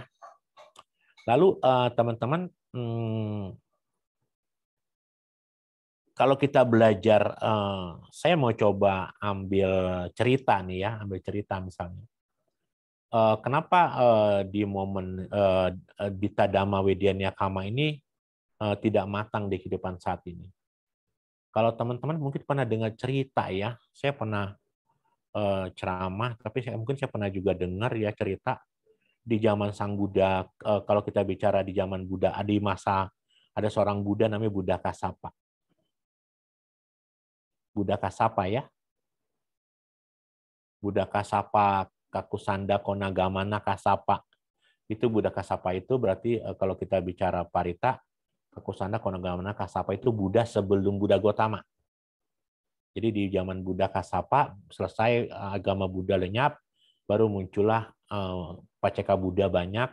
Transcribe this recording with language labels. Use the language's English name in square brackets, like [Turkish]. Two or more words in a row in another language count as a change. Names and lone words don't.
[Indonesian] Lalu teman-teman, kalau kita belajar, saya mau coba ambil cerita nih ya, misalnya. Kenapa di momen [Pali] dita dhamma wedania kama [Indonesian] ini tidak matang di kehidupan saat ini? Kalau teman-teman mungkin pernah dengar cerita ya, saya pernah ceramah, tapi mungkin saya pernah juga dengar ya cerita di zaman Sang Buddha. Kalau kita bicara di zaman Buddha, ada seorang Buddha namanya Buddha Kasapa. Buddha Kasapa ya. Buddha Kasapa Kakusanda Konagamana Kasapa. Itu Buddha Kasapa itu berarti kalau kita bicara parita, Kakusanda Konagamana Kasapa itu Buddha sebelum Buddha Gotama. Jadi di zaman Buddha Kasapa selesai agama Buddha lenyap, baru muncullah Paceka Buddha banyak.